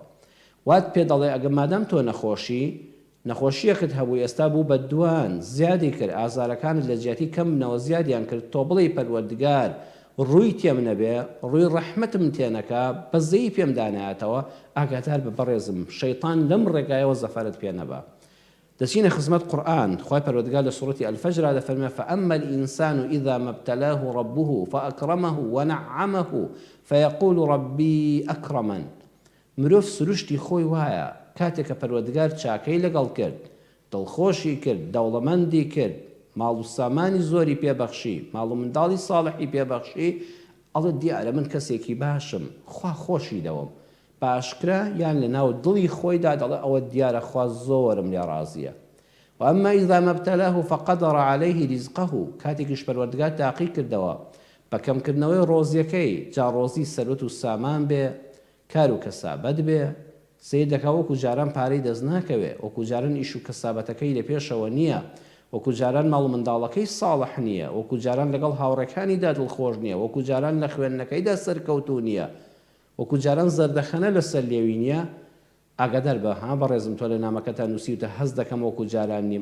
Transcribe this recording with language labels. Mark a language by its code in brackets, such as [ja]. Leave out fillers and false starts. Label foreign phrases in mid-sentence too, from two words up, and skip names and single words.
[ckb] وات پێ دەڵێ ئەگە مادام تۆ نەخۆشیەکت هەبوو ئێستا بوو بە دوان زیادی کرد، ئازارەکانت لە جیاتی کەم بنەوە زیادیان کرد، تۆ بڵێ پەروەردگار ڕووی تێم نەبێ، ڕووی ڕەحمەتم تێنەکا، بەزەیی پێم دانایەتەوە، ئاگادار بە بەڕێزم شەیطان لەم ڕێگایەوە زەفەرت پێ نەبا. دەچینە خزمەت قورئان. خوای پەروەردگار لە سوورەتی ئەلفەجر دەفەرمێ [ar] فأما الإنسان إذا ما ابتلاه ربه فأكرمه ونعمه فيقول ربي أكرمن. [ckb] مرۆڤ سروشتی خۆی وایە کاتێک کە پەروەردگار چاکەی لەگەڵ کرد، دڵخۆشی کرد، دەوڵەمەندی کرد، ماڵ و سامانی زۆری پێبەخشی، ماڵ و منداڵی ساڵحی پێبەخشی، ئەڵێ دیارە من کەسێکی باشم، خوا خۆشی دەوم. باشکرا یان لە ناو دڵی خۆیدا دەڵێ ئەوە دیارە خوا زۆرم لێ ڕازیە. [ar] وأما إذا ما ابتلاه فقدر عليه رزقه. [ckb] کاتێکیش پەروەردگار تاقی کردەوە بە کەمکردنەوەی ڕۆزیەکەی، جا ڕۆزی سەرۆت و سامان بێ، کار و کەسابەت بێ، سید دەکا وەکو جاران پارەی دەست ناکەوێ، وەکو جاران ئیش و کەسابەتەکەی لە پێشەوە نییە، وەکو جاران ماڵ و منداڵەکەی ساڵح نییە، وەکو جاران لەگەڵ هاوڕێکانیدا دڵخۆش نییە، وەکو جاران لە خوێندنەکەیدا سەرکەوتوو نییە، وەکو جاران زەردەخەنە لەسەر لێوی نییە، ئاگادار بە بەڕێزم تۆ لە نامەکەتە نووسیوتە هەست دەکەم وەکو جاران نیم.